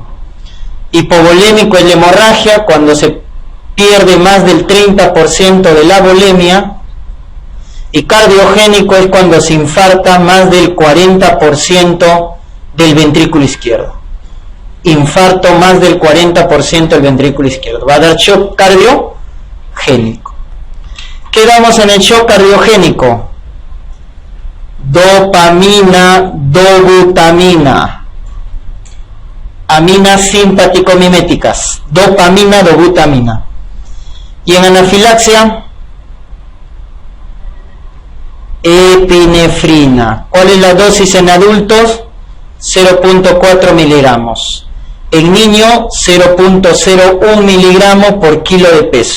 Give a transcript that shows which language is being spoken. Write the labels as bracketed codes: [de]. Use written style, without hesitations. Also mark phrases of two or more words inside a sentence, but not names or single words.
[es] Hipovolémico es la hemorragia, cuando se pierde más del 30% de la volemia, y cardiogénico es cuando se infarta más del 40% del ventrículo izquierdo. Infarto más del 40% del ventrículo izquierdo. Va a dar shock cardiogénico. ¿Qué damos en el shock cardiogénico? Dopamina, dobutamina, aminas simpaticomiméticas, dopamina, dobutamina. Y en anafilaxia, epinefrina. ¿Cuál es la dosis en adultos? 0.4 miligramos. En niño, 0.01 miligramos por kilo de peso.